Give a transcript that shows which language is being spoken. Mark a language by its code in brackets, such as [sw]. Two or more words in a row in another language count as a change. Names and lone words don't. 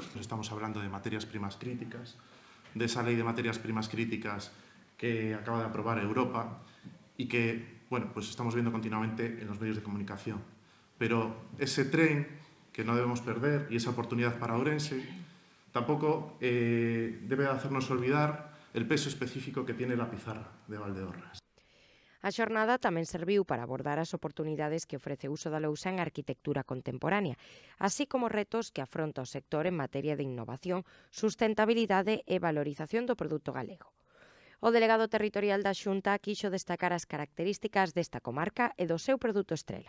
[es] Estamos hablando de materias primas críticas, de esa ley de materias primas críticas que acaba de aprobar Europa y que, bueno, pues estamos viendo continuamente en los medios de comunicación. Pero ese tren que no debemos perder y esa oportunidad para Ourense tampoco debe hacernos olvidar el peso específico que tiene la pizarra de Valdeorras. [gl] A xornada tamén serviu para abordar as oportunidades que ofrece o uso da lousa en arquitectura contemporánea, así como retos que afronta o sector en materia de innovación, sustentabilidade e valorización do produto galego. O delegado territorial da Xunta quixo destacar as características desta comarca e do seu produto estrela.